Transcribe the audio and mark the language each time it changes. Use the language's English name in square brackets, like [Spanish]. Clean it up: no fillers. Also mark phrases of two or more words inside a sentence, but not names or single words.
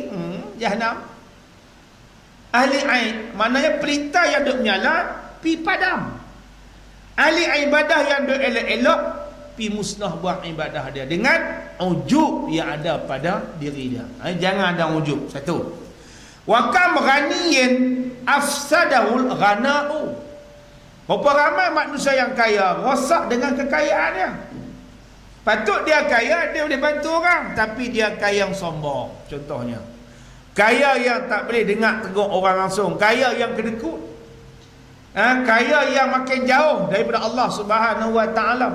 [Malay] Jahannam. Ahli aib, maknanya pelita yang duk menyala pi padam. Ahli ibadah yang duk elok-elok pi musnah buat ibadah dia dengan ujub yang ada pada diri dia. Jangan ada ujub. Satu. [Arabic] وكم غني أفسده الغنى. [Malay] Berapa ramai manusia yang kaya rosak dengan kekayaannya. Patut dia kaya, dia boleh bantu orang, tapi dia kaya yang sombong. Contohnya, kaya yang tak boleh dengar tegur orang langsung, kaya yang kedekut. Kaya yang makin jauh daripada Allah [Arabic] سبحانه وتعالى.